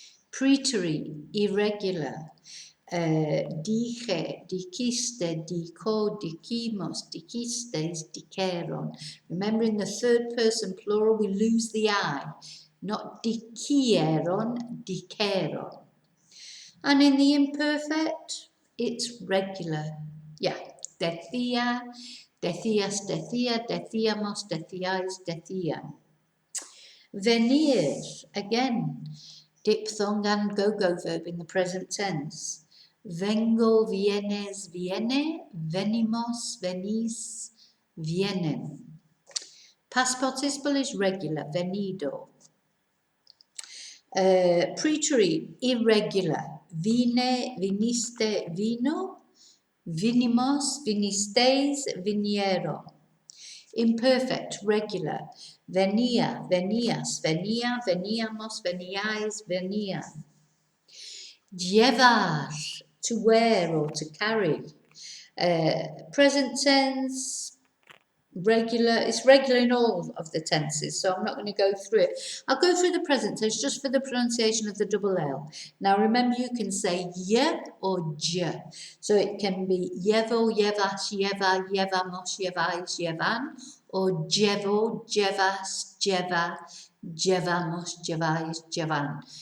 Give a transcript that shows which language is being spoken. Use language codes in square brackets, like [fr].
[en] Preterite, irregular. [es] Dije, dijiste, dijo, dijimos, dijisteis, dijeron. [en] Remember, in the third person plural, we lose the I. Not dijeron, dijeron. And in the imperfect, it's regular. Yeah, decía, [es] Decías, decía, decíamos, decíais, decían. [en] Venir, again, diphthong and go-go verb in the present tense. [es] Vengo, vienes, viene, venimos, venís, vienen. [en] Past participle is regular, [es] venido. [en] Preterite, irregular, [es] vine, viniste, vino, vinimos, vinisteis, vinieron. [en] Imperfect, regular, [es] venía, venías, venía, veníamos, veníais, venían. [en] Llevar, to wear or to carry. Present tense, regular, it's regular in all of the tenses, so I'm not going to go through it. I'll go through the present tense just for the pronunciation of the double L. Now remember, you can say ye or j, so it can be [es] llevo, llevas, lleva, llevamos, llevais, llevan, or llevo, llevas, lleva, llevamos, llevais, llevan.